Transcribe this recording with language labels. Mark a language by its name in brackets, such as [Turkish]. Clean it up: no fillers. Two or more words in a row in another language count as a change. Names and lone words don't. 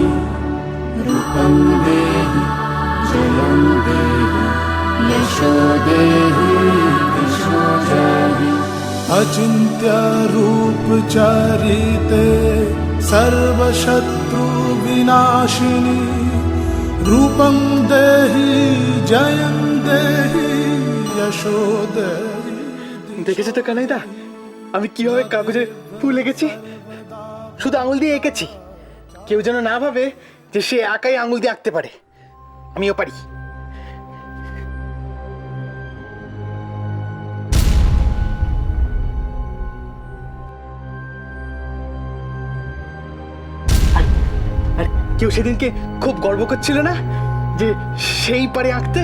[Sanskrit] रूपं देहि जयं देहि यशो देहि दिशो जहि। अचिन्त्य रूप चरिते सर्वशत्रु विनाशिनी। रूपं देहि जयं देहि यशो देहि। [Bangla] দেখেছো তো কানাইদা, আমি কিভাবে কাগজে ফুল এঁকেছি? শুধু আঙুল দিয়ে এঁকেছি। কেউ যেন না ভাবে যে সে একাই আঙুল দিয়ে আঁকতে পারে, আমিও পারি। আর কেউ সেদিনকে খুব গর্ব করছিল না যে সেই পারে আঁকতে?